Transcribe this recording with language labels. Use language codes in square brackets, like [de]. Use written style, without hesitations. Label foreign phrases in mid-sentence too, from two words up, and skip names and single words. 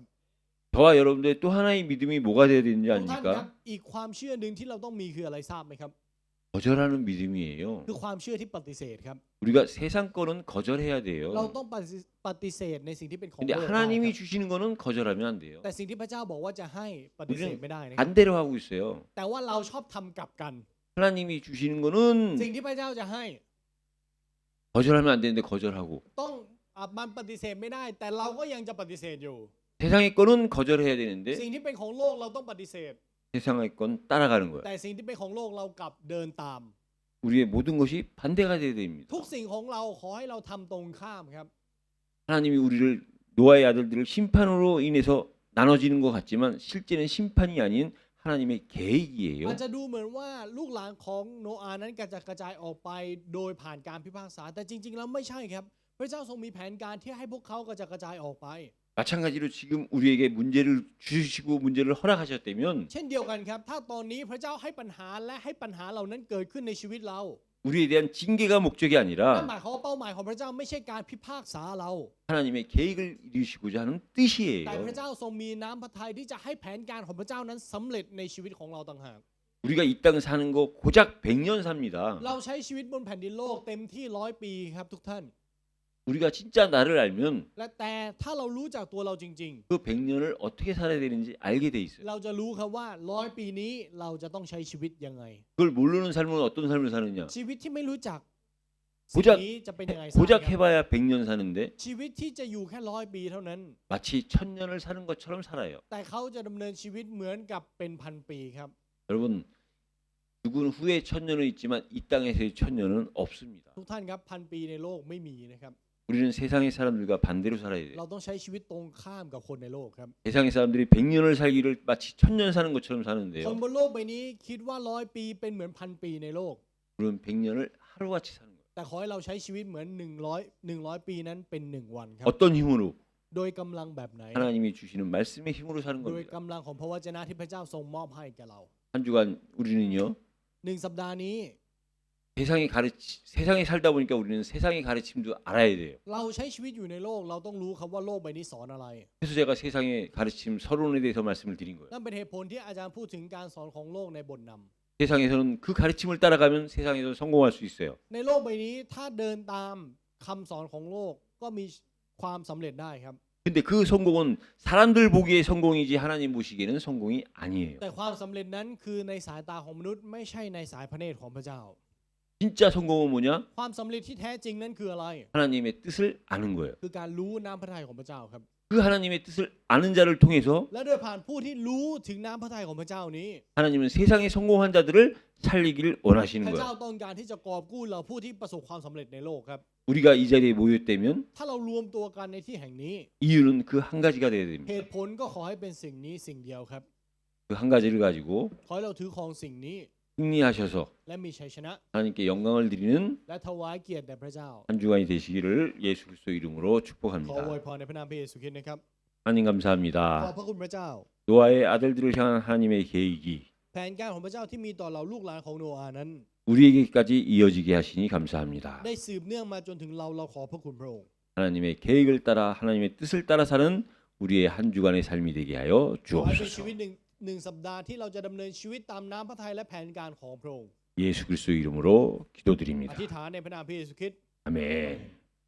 [ko] 저와 여러분들의 또 하나의 믿음이 뭐가 되어야 되는지 [th] ทุกท่านครับ [ko] 아닙니까? [th] อีกความเชื่อหนึ่งที่เราต้องมีคืออะไรทราบไหมครับ [ko] 거절하는 믿음이에요. [th] คือความเชื่อที่ปฏิเสธครับ [ko] 우리가 세상 거는 거절해야 [th] เรา [ko] 돼요. [th] ต้องปฏิเสธในสิ่งที่เป็นของ [ko] 근데 [th] โลกได้ [ko] 하나님이 [th] ครับ [ko] 주시는 거는 거절하면 안 돼요. [th] แต่สิ่งที่พระเจ้าบอกว่าจะให้ปฏิเสธไม่ได้นะครับ [ko] 반대로 하고 있어요. [th] แต่ว่าเราชอบทำกลับกัน [ko] 하나님이 주시는 거는 [th] สิ่งที่พระเจ้าจะให้ [ko] 거절하면 안 되는데 거절하고 [th] ต้องมันปฏิเสธไม่ได้ แต่เราก็ยังจะปฏิเสธอยู่ [ko] 세상의 거는 거절해야 되는데 [th] สิ่งที่เป็นของโลกเราต้องปฏิเสธ [ko] 세상의 건 따라가는 거야. [th] แต่สิ่งที่เป็นของโลกเรากลับเดินตาม [ko] 우리의 모든 것이 반대가 돼야 됩니다. [th] ทุกสิ่งของเราขอให้เราทำตรงข้ามครับ [ko] 하나님이 우리를 노아의 아들들을 심판으로 인해서 나눠지는 것 같지만 실제는 심판이 아닌 하나님의 계획이에요. [th] อาจจะดูเหมือนว่าลูกหลานของโนอาห์นั้นกระจายออกไปโดยผ่านการพิพากษาแต่จริงๆแล้วไม่ใช่ครับ พระเจ้าทรงมีแผนการที่ให้พวกเขากระจายออกไป [ko] 마찬가지로 지금 우리에게 문제를 주시고 문제를 허락하셨다면 [th] เช่นเดียวกันครับถ้าตอนนี้พระเจ้าให้ปัญหาและให้ปัญหาเหล่านั้นเกิดขึ้นในชีวิตเรา [ko] 우리에 대한 징계가 목적이 [th] นั่น [ko] 아니라 [th] หมายความว่าเป้าหมายของพระเจ้าไม่ใช่การพิพากษาเรา [ko] 하나님의 계획을 이루시고자 하는 [th] แต่ [ko] 뜻이에요. [th] พระเจ้าทรงมีน้ำพระทัยที่จะให้แผนการของพระเจ้านั้นสำเร็จในชีวิตของเราต่างหาก [ko] 우리가 이 땅 사는 거 고작 100년 삽니다. [th] เราใช้ชีวิตบนแผ่นดินโลกเต็มที่100 ปีครับทุกท่าน [ko] 우리가 진짜 나를 알면 [th] และแต่ถ้าเรารู้จักตัวเราจริง [ko] 그 100년을 어떻게 살아야 되는지 알게 돼 [th] ๆ [ko] 있어요. [th] เราจะรู้ครับว่า100 ปีนี้เราจะต้องใช้ชีวิตยังไง [ko] 그걸 모르는 삶은 어떤 삶을 사느냐? [th] ชีวิตที่ไม่รู้จัก [ko] 고작 [th] สิ่งนี้จะเป็นยังไงทราบไหม [ko] 고작 [th] ครับ [ko] 해봐야 100년 사는데 [th] ชีวิตที่จะอยู่แค่100 ปีเท่านั้น [ko] 마치 1000년을 사는 것처럼 살아요. [th] แต่เขาจะดำเนินชีวิตเหมือนกับเป็นพันปีครับ [ko] 여러분 죽은 후에 1000년은 있지만 이 땅에서의 1000년은 없습니다. [th] ทุกท่านครับพันปีในโลกไม่มีนะครับ [ko] 우리는 세상의 사람들과 반대로 살아야 돼요. [th] เราต้องใช้ชีวิตตรงข้ามกับคนในโลกครับ [ko] 세상의 사람들이 100년을 살기를 마치 1000년 사는 것처럼 [th] คน [ko] 사는데요. [th] บนโลกใบนี้คิดว่า100 ปีเป็นเหมือนพันปีในโลก [ko] 우리는 100년을 하루같이 사는 거예요. [th] แต่ขอให้เราใช้ชีวิตเหมือน100 ปีนั้นเป็น1 วันครับ [ko] 어떤 힘으로? [th] โดยกำลังแบบไหน [ko] 하나님이 주시는 말씀의 힘으로 사는 [th] โดย [ko] 겁니다. [th] กำลังของพระวจนะที่พระเจ้าทรงมอบให้แก่เรา [ko] 한 주간 우리는요. [th] 1 สัปดาห์นี้ [ko] 세상에 살다 보니까 우리는 세상의 가르침도 알아야 돼요. [th] เราใช้ชีวิตอยู่ในโลกเราต้องรู้ครับว่าโลกใบนี้สอนอะไร [ko] 그래서 제가 세상의 가르침 서론에 대해서 말씀을 드린 거예요. [th] นั่นเป็นเหตุผลที่อาจารย์พูดถึงการสอนของโลกในบทนำ [ko] 세상에서는 그 가르침을 따라가면 세상에서 성공할 수 있어요. [th] ในโลกใบนี้ถ้าเดินตามคำสอนของโลกก็มีความสำเร็จได้ครับ [ko] 근데 그 성공은 사람들 보기에 성공이지 하나님 보시기에는 성공이 아니에요. [th] แต่ความสำเร็จนั้นคือในสายตาของมนุษย์ไม่ใช่ในสายพระเนตรของพระเจ้า [ko] 진짜 성공은 뭐냐? [th] ความสำเร็จที่แท้จริงนั้นคืออะไร [ko] 하나님의 뜻을 아는 거예요. [th] คือการรู้น้ำพระทัยของพระเจ้าครับ [ko] 그 하나님의 뜻을 아는 자를 통해서 [th] และโดยผ่านผู้ที่รู้ถึงน้ำพระทัยของพระเจ้านี้ [ko] 하나님은 세상에 성공한 자들을 살리기를 [th] พ [ko] 원하시는 [th] ระเจ้า [ko] 거예요. [th] ต้องการที่จะกอบกู้เราผู้ที่ประสบความสำเร็จในโลกครับ [ko] 우리가 이 자리에 모였다면 [th] ถ้าเรารวมตัวกันในที่แห่งนี้ [ko] 이유는 그 한 가지가 되어야 [th] เห [ko] 됩니다. [th] ตุผลก็ขอให้เป็นสิ่งนี้สิ่งเดียวครับ [ko] 그 한 가지를 가지고 [th] ขอให้เราถือของสิ่งนี้ [ko] 승리하셔서 [th] และมีชัยชนะ [ko] 하나님께 영광을 드리는 [th] และถวายเกียรติแด่พระเจ้า [ko] 한 주간이 되시기를 예수 그리스도 이름으로 [th] ขออวย [ko] 축복합니다. [th] พรในพระนามพระเยซูคริสต์นะครับ [ko] 하나님 [th] ขอบ [ko] 감사합니다. [th] พระคุณพระเจ้า [ko] 노아의 아들들을 향한 하나님의 계획이 [th] แผนการของพระเจ้าที่มีต่อเราลูกหลานของโนอาห์นั้น [ko] 우리에게까지 이어지게 하시니 감사합니다. [th] ได้สืบเนื่องมาจนถึงเราขอพระคุณพระองค์ [ko] 하나님의 계획을 따라 하나님의 뜻을 따라 사는 우리의 한 주간의 삶이 되게 하여 [th] ขอให้เป็นชี [ko] 주옵소서. [th] วิตหนึ่งสัปดาห์ที่เราจะดำเนินชีวิตตามน้ำพระทัยและแผนการของพระองค์ [ko] 예수 그리스도 이름으로 [th] อ [ko] 기도드립니다. [th] ธิษฐานในพระนามพระเยซูคริสต์ [ko] 아멘.